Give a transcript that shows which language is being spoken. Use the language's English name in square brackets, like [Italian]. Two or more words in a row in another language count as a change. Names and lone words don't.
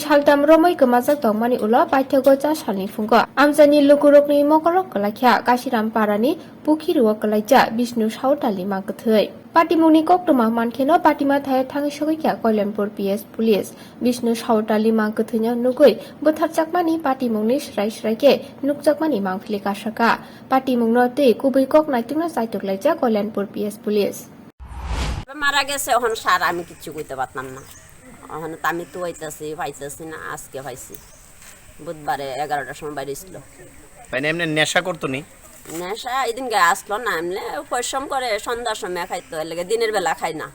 [Kok Borok] Saltam Romai Gomajak Tongmani Ulo Paithagoja Salni Fungo Amjani Lukurokni Mokorok Kalakya Kasiram Parani Pukhiruo Kwlaijak Bishnu Sautali Mangkuthwi Patimuni Koktuma Mankheno Patima Thai Thangisogikya Kalyanpur PS Police Bishnu Sautali Mangkuthwino Nugui Butharjakmani Patimungni Sraike Nukjakmani Mangphili Kasaka Patimungno Tei Kubuikok Naitungna Saituklaijak Kalyanpur PS Police [Bangla] মারা গেছে এখন সার আমি কিছু কইতে পারতাম না এখন তো আমি তো পাইতেছি না আজকে পাইছি বুধবারে 11টার সময় বাইরে ছিল মানে এমনি নেশা করতো নি নেশা এদিন গে আসলো না এমনি পরিশ্রম করে সন্ধ্যার সময় খাইতো এর লাগে দিনের বেলা খাই না